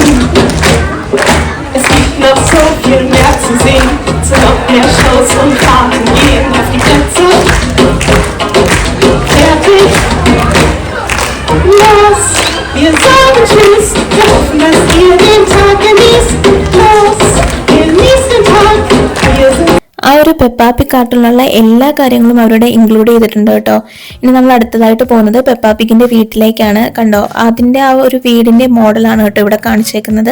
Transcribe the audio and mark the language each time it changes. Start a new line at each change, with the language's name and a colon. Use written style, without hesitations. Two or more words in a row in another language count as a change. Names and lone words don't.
German: Es gibt noch so viel mehr zu sehen, zu noch mehr Shows und Fahrten gehen auf die Plätze. Fertig, los, wir sagen Tschüss, wir hoffen, dass ihr den Tag genießt. Los, genießt den Tag, wir sind.
Malayalam: ആ ഒരു പെപ്പാപ്പി കാർട്ടൂണിലുള്ള എല്ലാ കാര്യങ്ങളും അവരുടെ ഇൻക്ലൂഡ് ചെയ്തിട്ടുണ്ട് കേട്ടോ. ഇനി നമ്മൾ അടുത്തതായിട്ട് പോകുന്നത് പെപ്പാപ്പിക്കിന്റെ വീട്ടിലേക്കാണ്. കണ്ടോ, അതിന്റെ ആ ഒരു വീടിന്റെ മോഡലാണ് കേട്ടോ ഇവിടെ കാണിച്ചേക്കുന്നത്.